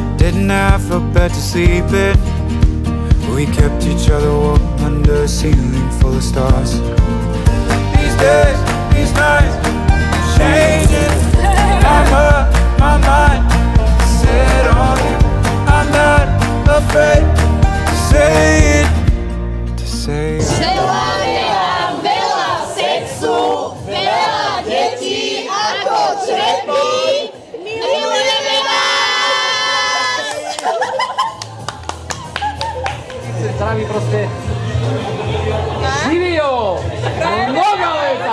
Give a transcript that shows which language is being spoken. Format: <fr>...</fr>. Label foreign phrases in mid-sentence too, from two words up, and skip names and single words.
<en>Didn't have a bed to sleep in. We kept each other warm under a ceiling full of stars. These days, these nights, changing. I'm up, my mind set on you. I'm not afraid to say it, to say it.</en> <sk>Želám veľa sexu, veľa detí ako črepy. Milujeme vás! Zdraví proste.</sk> <sr>Živio! Mnoga leta!</sr>